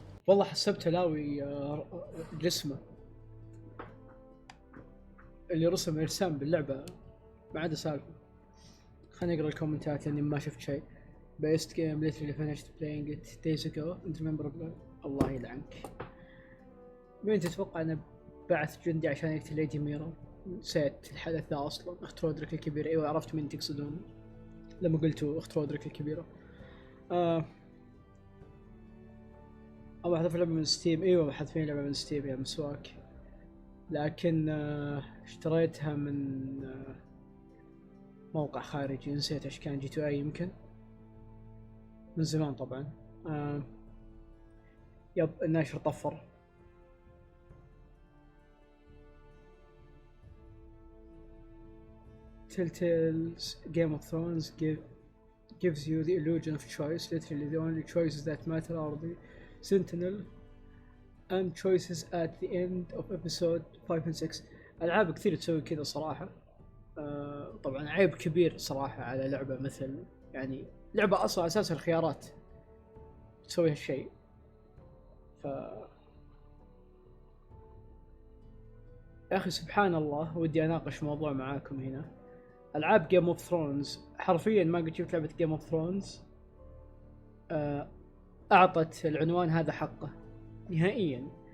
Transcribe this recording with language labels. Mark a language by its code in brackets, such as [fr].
[ar] والله حسبته لاوي جسمه اللي رسم إرسام باللعبة ما عدا سالفة. خليني أقرأ الكومنتات لأني ما شفت شيء. [en] Best game literally finished playing it days ago and remember. [ar] الله يلعنك. مين تتوقع أنه بعث جندي عشان يقتل ليدي ميرا؟ نسيت الحدث ذا أصلا. أخت رودريك الكبيرة. أيوة عرفت مين تقصدون لما قلتوا أخت رودريك الكبيرة. أبغى أحذف لعبة من ستيم. أيوة بحذف فيني لعبة من ستيم يا مسواك، لكن اشتريتها من موقع خارجي نسيت ايش كان. جي تو اي يمكن من زمان طبعا. يب الناشر طفر. [en] Telltale's Game of Thrones gives you the illusion of choice. Literally the only choices that matter are the Sentinel and choices at the end of episode 5 and 6. [ar] ألعاب كثير تسوي كذا صراحة. طبعا عيب كبير صراحة على لعبة مثل يعني لعبة أصلا أساس الخيارات تسوي هالشيء. يا أخي سبحان الله، ودي أناقش موضوع معاكم هنا. ألعاب Game of Thrones حرفيا ما قد شفت لعبة Game of Thrones أعطت العنوان هذا حقه نهائيا.